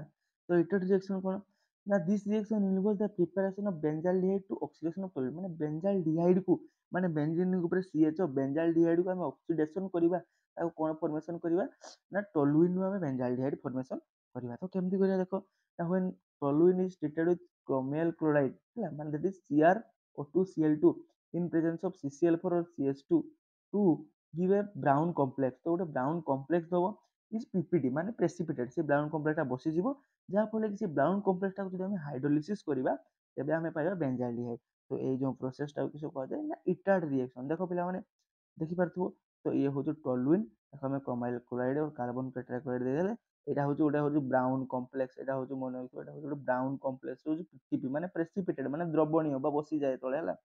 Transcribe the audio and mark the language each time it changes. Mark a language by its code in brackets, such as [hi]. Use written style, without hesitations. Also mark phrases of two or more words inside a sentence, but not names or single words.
[or] ତ ଇଟାଡ ରିଏକ୍ସନ କ'ଣ, ନା [en] this reaction involve the preparation of benzaldehyde to oxidation of toluene, [or] ମାନେ ବେଞ୍ଜାଲଡିହାଇଡ କୁ, ମାନେ ବେଞ୍ଜିନ ଉପରେ CH ବେଞ୍ଜାଲଡିହାଇଡ କୁ ଆମେ ଅକ୍ସିଡେସନ କରିବା, ତାକୁ କ'ଣ ଫର୍ମେସନ କରିବା, ନା ଟୋଲୁଇନ ରୁ ଆମେ ବେଞ୍ଜାଲଡିହାଇଡ ଫର୍ମେସନ କରିବା। ତ କେମିତି କରିବା ଦେଖ, ନା [en] when toluene is treated with chromial chloride [or] ହେଲା, ମାନେ [en] that is CrO2Cl2 in presence of CCl4 or CH2 to give a brown complex। [or] ତ ଗୋଟେ [en] brown complex [or] ଦବ [en] is PPT, [or] ମାନେ ପ୍ରେସିପିଟେଟ୍, ସେ [en] brown complexଟା [or] ବସିଯିବ, ଯାହାଫଳରେ କି ସେ [en] brown complexଟାକୁ [or] ଯଦି ଆମେ ହାଇଡ୍ରୋଲିସିସ୍ କରିବା ତେବେ ଆମେ ପାଇବା ବେଞ୍ଜାଲଡିହାଇଡ। ତ ଏଇ ଯୋଉ ପ୍ରୋସେସଟାକୁ କିଛି କୁହାଯାଏ, ନା ଇଟାଡ ରିଏକ୍ସନ। ଦେଖ ପିଲାମାନେ ଦେଖିପାରୁଥିବ, ତ ଇଏ ହଉଛି ଟୋଲୁଇନ, ତାକୁ ଆମେ [en] chromyl chloride [or] ଆଉ [en] carbon tetrachloride [or] ଦେଇଦେଲେ, ଏଇଟା ହଉଛି ଗୋଟେ ହଉଛି [en] brown complex, [or] ଏଇଟା ହଉଛି ମନେ ରଖିବ, ଏଇଟା ହଉଛି ଗୋଟେ [en] brown complex [or] ହଉଛି PPT, ମାନେ ପ୍ରେସିପିଟେଡ, ମାନେ ଦ୍ରବଣୀୟ ବା ବସିଯାଏ ତଳେ ହେଲା।